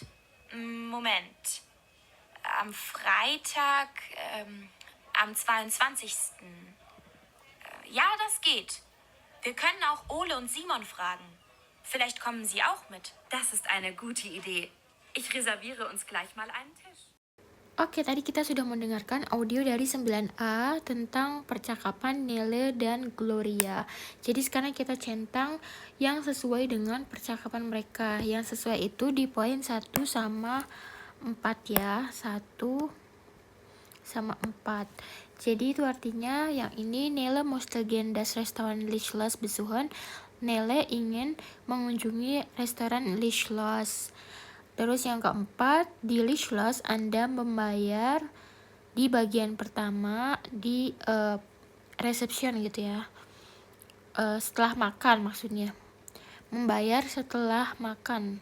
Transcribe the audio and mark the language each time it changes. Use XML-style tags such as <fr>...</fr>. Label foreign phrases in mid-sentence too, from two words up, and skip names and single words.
<de>Moment. Am Freitag, am 22. Ja, das geht. Wir können auch Ole und Simon fragen. Vielleicht kommen sie auch mit. Das ist eine gute Idee. Ich reserviere uns gleich mal einen Tisch.</de> <id>Oke, tadi kita sudah mendengarkan audio dari 9A tentang percakapan Nele dan Gloria. Jadi sekarang kita centang yang sesuai dengan percakapan mereka. Yang sesuai itu di poin 1 sama 4 ya. 1 sama 4. Jadi itu artinya yang ini</id> <de>Nele möchte gern das Restaurant Lichtlos besuchen.</de> <id>Nele ingin mengunjungi restoran Lichtlos. Terus yang keempat, di Lichtlos Anda membayar di bagian pertama di reception gitu ya. Setelah makan maksudnya. Membayar setelah makan.</id>